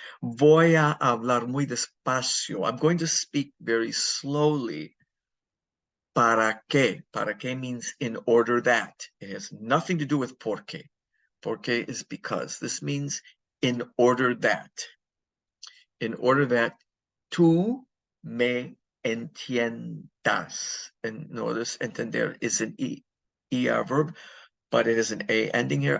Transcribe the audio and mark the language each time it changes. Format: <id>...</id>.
<es>Voy a hablar muy despacio.</es> <en>I'm going to speak very slowly.</en> <es>¿Para qué? ¿Para qué</es> <en>means in order that. It has nothing to do with</en> <es>por qué. Por qué</es> <en>is because. This means in order that. In order that</en> <es>tú me entiendas.</es> <en>And notice entender is an ER verb, but it is an A ending here.</en>